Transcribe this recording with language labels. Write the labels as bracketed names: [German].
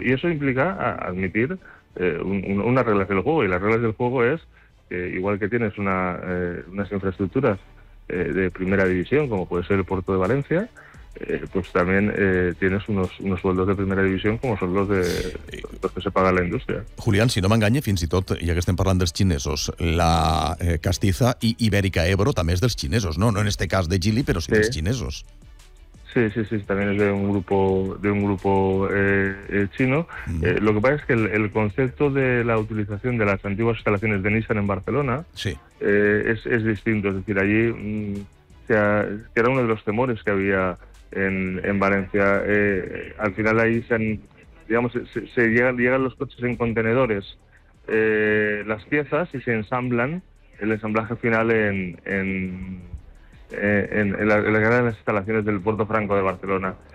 [Spanish] Y eso implica admitir unas reglas del juego. Y las reglas del juego es que, igual que tienes unas infraestructuras de primera división, como puede ser el puerto de Valencia, pues también tienes unos sueldos de primera división como són los que se paga la indústria. [Catalan] Julián, si no m'enganya, fins i tot, ja que estem parlant dels xinesos, la Castiza i Ibèrica Ebro també és dels xinesos, no? No en este cas de Geely, però sí dels xinesos. Sí, també és d'un [Spanish] grupo chino. Lo que pasa es que el concepto de la utilización de las antiguas instalaciones de Nissan en Barcelona es distinto. Es decir, allí era uno de los temores que había en Valencia. Al final ahí llegan los coches en contenedores, las piezas, y se ensamblan el ensamblaje final en las instalaciones del Puerto Franco de Barcelona.